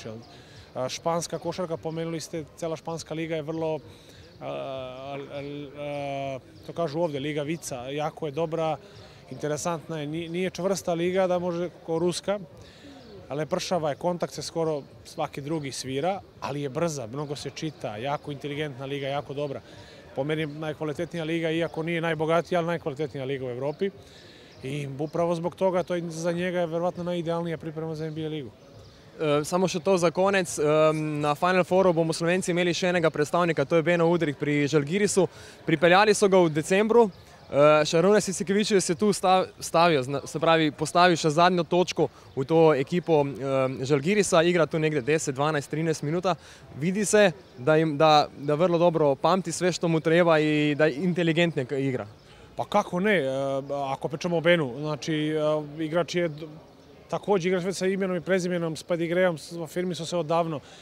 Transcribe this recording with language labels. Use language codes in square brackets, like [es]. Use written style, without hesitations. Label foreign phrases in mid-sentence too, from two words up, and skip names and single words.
[sr] Španska košarka, pomenuli ste, cela španska liga je vrlo, to kažu ovde, liga vica, jako je dobra, interesantna je, nije čvrsta liga da može kao ruska, ali pršava je, kontakt se skoro svaki drugi svira, ali je brza, mnogo se čita, jako inteligentna liga, jako dobra. Po meni najkvalitetnija liga, iako nije najbogatija, ali najkvalitetnija liga u Evropi. I upravo zbog toga, to za njega je verovatno najidealnija priprema za NBA ligu. [sl] Samo še to za konec. Na Final Fouru bomo Slovenci imeli še enega predstavnika, to je Beno Udrih pri Žalgirisu. Pripeljali so ga v decembru. Šarunas Jasikevičius je tu stavil, se pravi postavil še zadnjo točko v to ekipo Žalgirisa, [sr] igra tu negde 10, 12, 13 minuta. Vidi se da vrlo dobro pamti sve što mu treba i da inteligentne igra. Pa kako ne, ako pričamo o Benu, znači igrač je također igrač sa imenom i prezimenom, s pedigreom, firmi su se odavno.